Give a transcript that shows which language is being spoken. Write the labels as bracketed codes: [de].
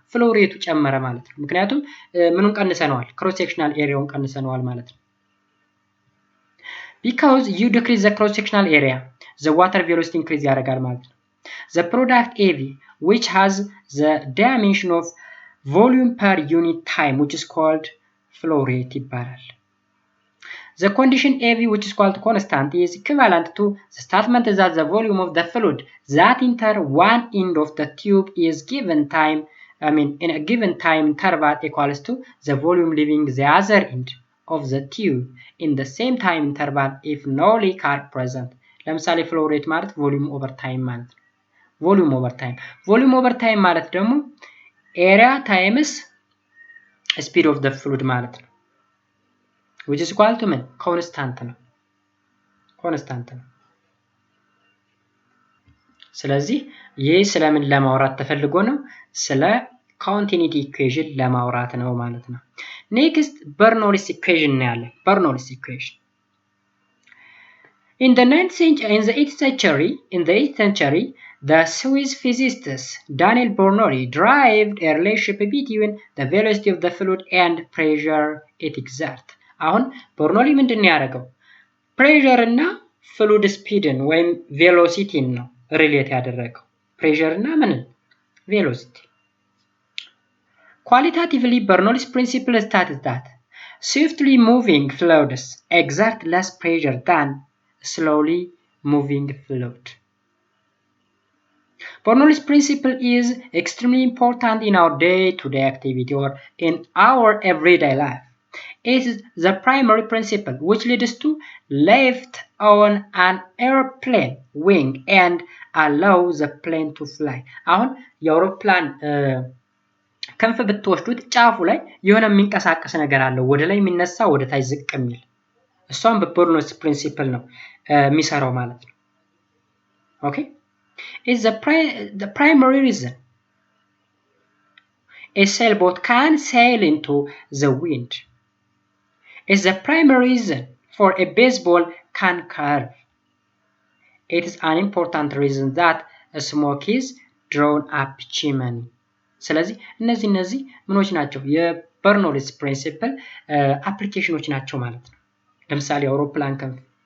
[am] ፍሎ ሬቱ ጨመረ ማለት ነው። ምክንያቱም ምኑን ቀንሰነዋል? ክሮስ ሴክሽናል ኤሪያውን ቀንሰነዋል ማለት ነው። [en] because you decrease the cross sectional area the water velocity increase [am] ያደርጋል ማለት ነው። [en] the product AV which has the dimension of volume per unit time which is called flow rate [am] ይባላል። [en] the condition AV which is called constant is equivalent to the statement that the volume of the fluid that enter one end of the tube is given time in a given time interval equals to the volume leaving the other end of the tube in the same time interval if no leak are present. ለምሳሌ flow rate ማለት volume over time [am] ማለት ነው። [en] volume over time [am] ማለት ደግሞ [en] area times speed of the fluid ማለት ነው። which is equal to ምን? [am] constant ነው። ስለዚህ ይህ ስለምን ለማውራት ተፈልጎ ነው? ስለ continuity equation ለማውራት ነው ማለት ነው። [en] next Bernoulli's equation [am] ነው ያለ Bernoulli's equation. [en] In the 8th century, the Swiss physicist Daniel Bernoulli derived a relationship between the velocity of the fluid and pressure it exerts. [am] አሁን በርኖሊ ምንድን ነው ያደረገው? ፕሬሸር እና ፍሉድ ስፒድን ወይም ቬሎሲቲን ነው ሪሌት ያደረገው። ፕሬሸር እና ምንን? [en] ቬሎሲቲ። Qualitatively, Bernoulli's principle states that swiftly moving fluids exert less pressure than slowly moving fluid. Bernoulli's principle is extremely important in our day-to-day activity or in our everyday life. It is the primary principle which leads to lift on an airplane wing and allow the plane to fly. [am] አሁን የአውሮፕላን ክንፍ ብትወስዱት ጫፉ ላይ የሆነ የሚንቀሳቀስ ነገር አለው፣ ወደ ላይ የሚነሳ ወደ ታች ዝቅ የሚል እሷን በበርኖሊስ ፕሪንሲፕል ነው የሚሰራው ማለት ነው። ኦኬ [en] is the primary reason a sailboat can sail into the wind. Is the primary reason for a baseball can curve. It is an important reason that a smoke is drawn up chimney. [am] ስለዚህ እነዚህ ምኖች ናቸው? የበርኖሊስ ፕሪንሲፕል አፕሊኬሽኖች ናቸው ማለት ነው። ለምሳሌ አውሮፕላን ክንፍ